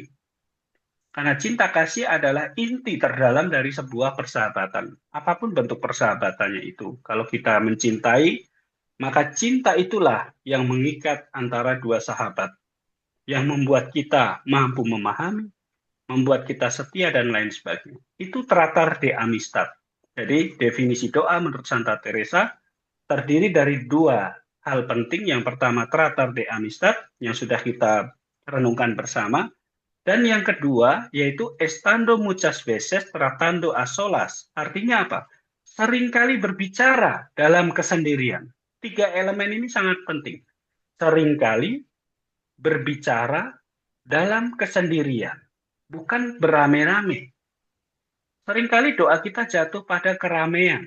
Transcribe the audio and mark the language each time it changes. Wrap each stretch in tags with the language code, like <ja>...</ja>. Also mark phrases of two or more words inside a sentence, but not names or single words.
<id>Karena cinta kasih adalah inti terdalam dari sebuah persahabatan. Apapun bentuk persahabatannya itu. Kalau kita mencintai, maka cinta itulah yang mengikat antara dua sahabat. Yang membuat kita mampu memahami, membuat kita setia, dan lain sebagainya. Itu</id> <es>teratar de amistad.</es> <id>Jadi definisi doa menurut Santa Teresa terdiri dari dua hal penting. Yang pertama</id> <es>teratar de amistad</es> <id>yang sudah kita renungkan bersama. Dan yang kedua, yaitu</id> <es>estando muchas veces tratando a solas.</es> <id>Artinya apa? Seringkali berbicara dalam kesendirian. Tiga elemen ini sangat penting. Seringkali berbicara dalam kesendirian, bukan beramai-ramai. Seringkali doa kita jatuh pada keramaian.</id>